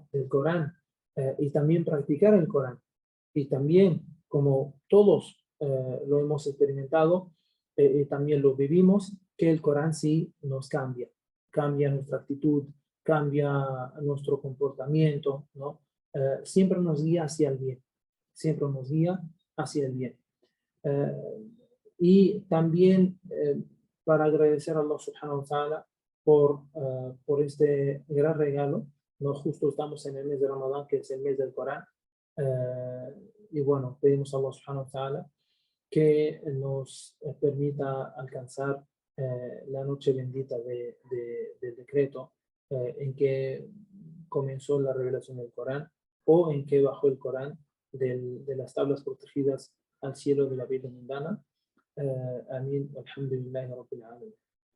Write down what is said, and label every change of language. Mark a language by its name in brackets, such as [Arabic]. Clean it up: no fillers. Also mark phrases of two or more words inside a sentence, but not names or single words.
[Spanish] Del Corán y también practicar el Corán. Y también, como todos lo hemos experimentado y también lo vivimos, que el Corán sí nos cambia nuestra actitud, cambia nuestro comportamiento, ¿no? Siempre nos guía hacia el bien, siempre nos guía hacia el bien. Y también para agradecer a [Arabic] الله سبحانه وتعالى [Spanish] por este gran regalo, ¿no? Justo estamos en el mes de Ramadán, que es el mes del Corán, y bueno, pedimos a [Arabic] الله سبحانه وتعالى [Spanish] que nos permita alcanzar la noche bendita del decreto en que comenzó la revelación del Corán o en que bajó el Corán de las tablas protegidas al cielo de la vida mundana. [Arabic] آمين والحمد لله رب العالمين.